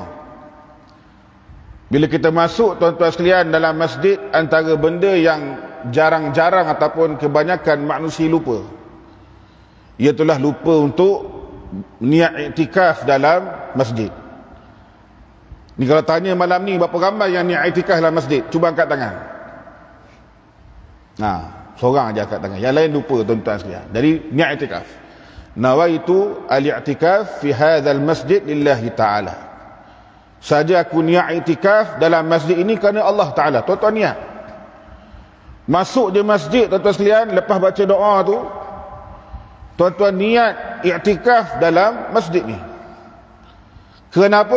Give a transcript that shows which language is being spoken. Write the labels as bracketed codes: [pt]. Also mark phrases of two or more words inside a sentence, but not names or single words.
[ms] Bila kita masuk, tuan-tuan sekalian, dalam masjid, antara benda yang jarang-jarang ataupun kebanyakan manusia lupa, iaitulah lupa untuk niat iktikaf dalam masjid. Ni kalau tanya malam ni, berapa ramai yang niat iktikaf dalam masjid? Cuba angkat tangan. Seorang aja angkat tangan, yang lain lupa tuan-tuan sekalian. Jadi niat iktikaf, [ar] نويت الاعتكاف في هذا المسجد لله تعالى. [ms] Saja aku niat iktikaf dalam masjid ini kerana [ar] الله تعالى. [ms] Tuan-tuan niat masuk di masjid, tuan-tuan sekalian, lepas baca doa tu, tuan-tuan niat iktikaf dalam masjid ni. Kenapa?